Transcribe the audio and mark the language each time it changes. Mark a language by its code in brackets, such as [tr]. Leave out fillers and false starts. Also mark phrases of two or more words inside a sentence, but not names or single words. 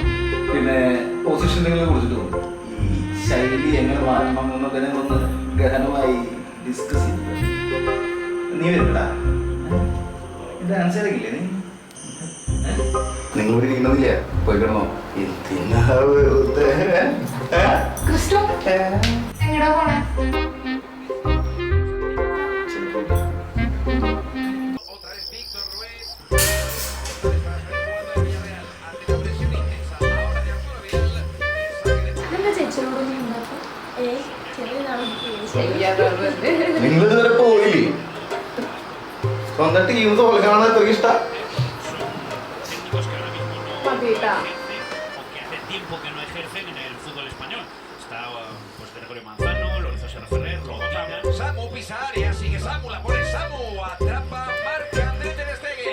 [ml] പിന്നെ പൊസിഷനുകളെ കുറിച്ചിട്ട് ഈ ശൈലി എങ്ങനെ മാറണം എന്നൊക്കെ ഞങ്ങളൊന്ന് ഗഹനമായി ഡിസ്കസ് ചെയ്തു. നീ വരണ്ടാ? ഡാൻസ് കളിക്കില്ലേ നീ? നിങ്ങൾ ഇരിക്കണമെന്നില്ല, പോയി കിടന്നോ. ക്രിസ്റ്റോ എങ്ങടാ പോണേ? [es] Otra vez Víctor Ruiz. Ante la presión intensa ahora de Arturo Vidal. [ml] എന്താ ചേച്ചിയോട് നിങ്ങൾ ഇതുവരെ പോയില്ലേ? സ്വന്തം ടീം തോൽക്കാണ് അത്രയ്ക്ക് ഇഷ്ടം. മതിട്ടാ. [es] que hace tiempo que no ejercen en el fútbol español. Está pues Gregorio Manzano, Lorenzo Serra Ferrer, Rogotina. Samu pisa área, sigue Samu, la pone Samu, atrapa, marca André Ter Stegen.